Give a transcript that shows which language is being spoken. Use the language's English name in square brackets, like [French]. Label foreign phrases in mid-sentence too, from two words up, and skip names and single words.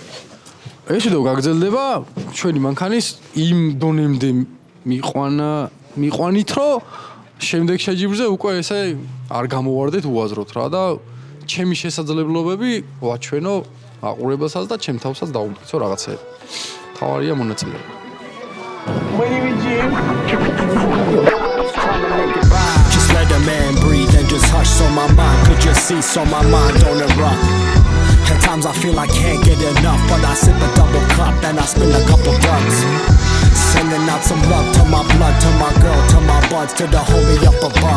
[Georgian] ეს ვიდეო გაგრძელდება ჩვენი მანქანის იმ დონემდე მიყვანით რომ შემდეგ შეჯიბრზე უკვე ესე არ გამოვარდეთ უაზროთ რა და ჩემი შესაძლებლობები ვაჩვენო აყურებელსაც და ჩემ თავსაც დავუმტკიცო რაღაცეები. თავარია მონაწილეობა. [English] Just let a man breathe and just hush so my mind could just see, so my mind don't erupt. At times I feel I can't get enough, but I sip a double cup and I spend a couple bucks. Sending out some love to my blood, to my girl, to my buds, to the homie up above.